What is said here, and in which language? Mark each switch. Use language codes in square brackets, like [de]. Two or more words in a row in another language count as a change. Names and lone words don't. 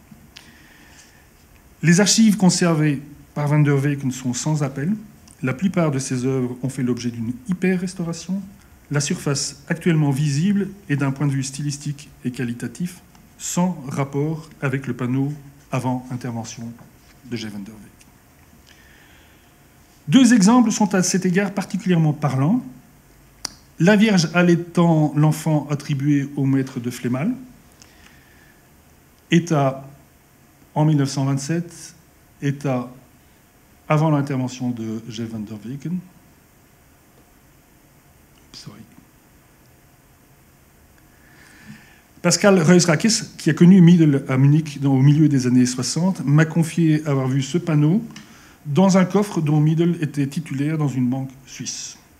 [fr] Les archives conservées par Van der Weken sont sans appel. La plupart de ses œuvres ont fait l'objet d'une hyper-restauration. La surface actuellement visible est d'un point de vue stylistique et qualitatif sans rapport avec le panneau avant intervention de Jeff van der Weken. 2 exemples sont à cet égard particulièrement parlants. La Vierge allaitant l'enfant attribué au maître de Flémal, état en 1927, état avant l'intervention de Jeff van der Weken. Pascal Reusrakis, qui a connu Miedel à Munich au milieu des années 60, m'a confié avoir vu ce panneau dans un coffre dont Miedel était titulaire dans une banque suisse.